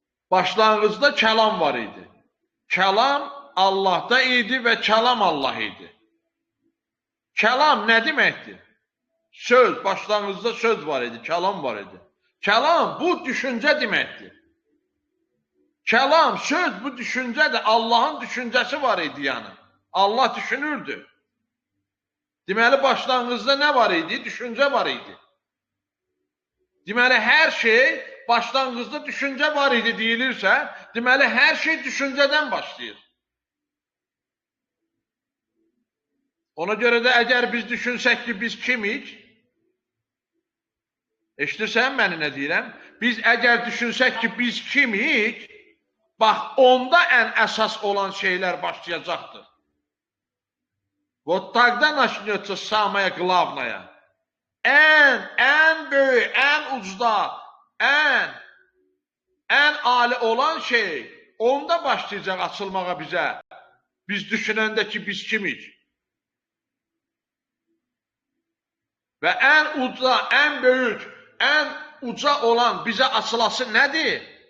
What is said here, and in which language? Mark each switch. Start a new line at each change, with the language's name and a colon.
Azerbaijani: Başlanğıcda kəlam var idi. Kəlam Allahda idi və kəlam Allah idi. Kəlam nə deməkdir? Söz, başlanğıcda söz var idi, kəlam var idi. Kəlam bu düşüncə deməkdir. Kəlam, söz bu düşüncədir. Allahın düşüncəsi var idi yəni. Allah düşünürdü. Deməli, başlanğıcda nə var idi? Düşüncə var idi. Deməli, hər şey başlanğıcda düşüncə var idi deyilirsə, deməli, hər şey düşüncədən başlayır. Ona görə də əgər biz düşünsək ki, biz kimik? Eşidirsən məni nə deyirəm? Biz əgər düşünsək ki, biz kimik? Bax, onda ən əsas olan şeylər başlayacaqdır.
Russian: Вот тогда начнется самое главное.
Azerbaijani: Ən böyük, ən ucda, ən ali olan şey onda başlayacaq açılmağa bizə. Biz düşünəndə ki, biz kimik? Və ən uca, ən böyük, ən uca olan bizə açılası nədir?